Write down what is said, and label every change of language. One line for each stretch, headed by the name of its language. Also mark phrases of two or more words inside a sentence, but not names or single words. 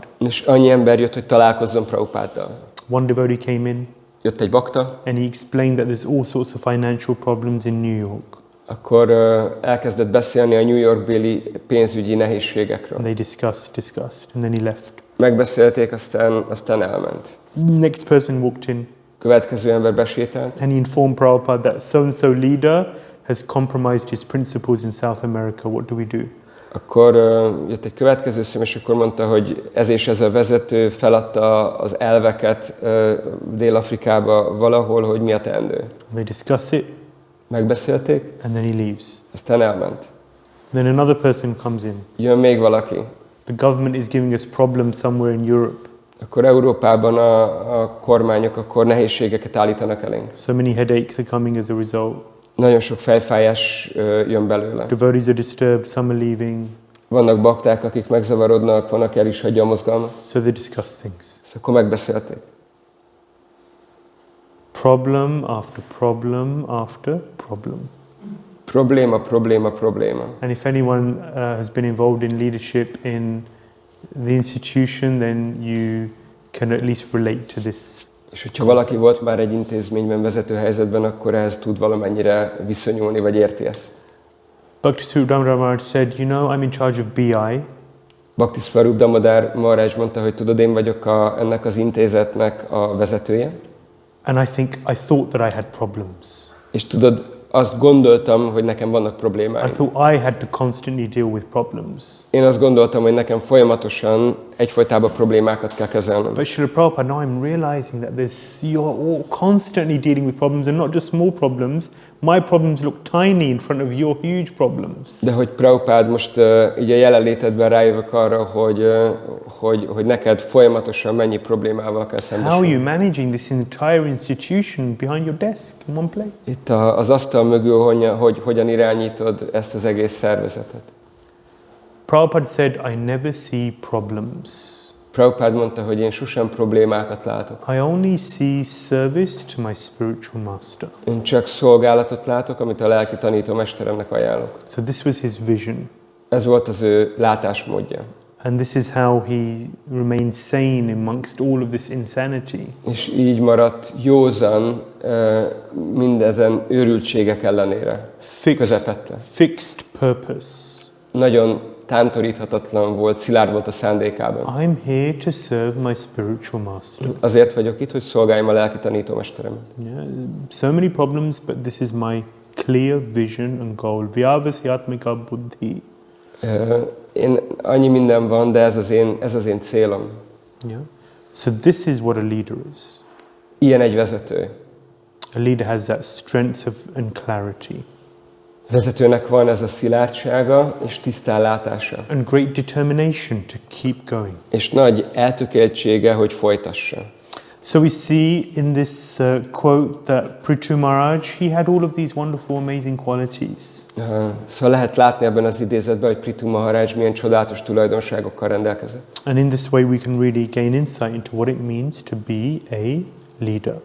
Hungarian: És annyi ember jött, hogy találkozzon Prabhupáddal.
English: One devotee came in.
Hungarian: Jött egy bakta.
English: And he explained that there's all sorts of financial problems in New York.
Hungarian: Akkor elkezdett beszélni a New York-béli pénzügyi nehézségekről.
English: And they discussed, and then he left.
Hungarian: Megbeszélték, aztán elment.
English: Next person walked in.
Hungarian: Következő ember besétált.
English: And he informed Prabhupada that so-and-so leader has compromised his principles in South America. What do we do?
Hungarian: Akkor jött egy következő szem, és akkor mondta, hogy ez és ez a vezető feladta az elveket Dél-Afrikába valahol, hogy mi a teendő.
English: They discuss it,
Hungarian: Megbeszélték,
English: and then he leaves.
Hungarian: aztán elment.
English: Then another person comes in.
Hungarian: Jön még valaki.
English: The government is giving us problems somewhere in Europe.
Hungarian: Akkor Európában a kormányok akkor nehézségeket állítanak elénk.
English: So many headaches are coming as a result.
Hungarian: Nagyon sok fejfájás jön belőle.
English: Devotees are disturbed, some are leaving.
Hungarian: Vannak bakták, akik megzavarodnak, vannak el is hagyja a mozgalmat.
English: So they discuss things.
Hungarian: Akkor megbeszélték.
English: Problem after problem after problem.
Hungarian: Probléma, probléma, probléma.
English: And if anyone has been involved in leadership in the institution, then you can at least relate to this.
Hungarian: És hogyha valaki volt már egy intézményben, vezető helyzetben, akkor ehhez tud valamennyire viszonyulni, vagy érti ezt.
English: Bhakti Damodar said, you know, I'm in charge of BI.
Hungarian: Bhakti Damodar Maharaj mondta, hogy tudod, én vagyok ennek az intézetnek a vezetője.
English: And I thought that I had problems.
Hungarian: És tudod, azt gondoltam, hogy nekem vannak problémáim.
English: I thought I had to constantly deal with problems.
Hungarian: Én azt gondoltam, hogy nekem folyamatosan egyfolytában problémákat kell kezelnem.
English: But Srila Prabhupada, now I'm realizing that you're all constantly dealing with problems and not just small problems. My problems look tiny in front of your huge problems.
Hungarian: De hogy Prabhupád most így a jelenlétedben rájövök arra, hogy neked folyamatosan mennyi problémával kell szembesülni.
English: How are you managing this entire institution behind your desk in one place?
Hungarian: Itt az asztal mögül, hogy hogyan irányítod ezt az egész szervezetet.
English: Prabhupada said, I never see problems.
Hungarian: Prabhupád mondta, hogy én sosem problémákat látok.
English: I only see service to my spiritual master.
Hungarian: Én csak szolgálatot látok, amit a lelki tanítómesteremnek ajánlok.
English: So this was his vision.
Hungarian: Ez volt az ő látásmódja.
English: And this is how he remained sane amongst all of this insanity.
Hungarian: És így maradt józan mindezen őrültségek ellenére.
English: Fixed purpose.
Hungarian: Nagyon tántoríthatatlan volt, szilárd volt a szándékában.
English: I'm here to serve my spiritual master.
Hungarian: Azért vagyok itt, hogy szolgáljam a lelki tanítómesteremet.
English: Yeah, so many problems, but this is my clear vision and goal.
Sanskrit: Vyavasyatmika buddhi.
Hungarian: Annyi minden van, de ez az én célom.
English: Yeah. So this is what a leader is.
Hungarian: Ilyen egy vezető.
English: A leader has that strength and clarity.
Hungarian: Vezetőnek van ez a szilárdsága és tisztánlátása.
English: And great determination to keep going.
Hungarian: És nagy eltökéltsége, hogy folytassa.
English: So we see in this quote that Prithu Maharaj, he had all of these wonderful, amazing qualities.
Hungarian: Szóval lehet látni ebben az idézetben, hogy Prithu Maharaj milyen csodálatos tulajdonságokkal rendelkezett.
English: And in this way we can really gain insight into what it means to be a leader.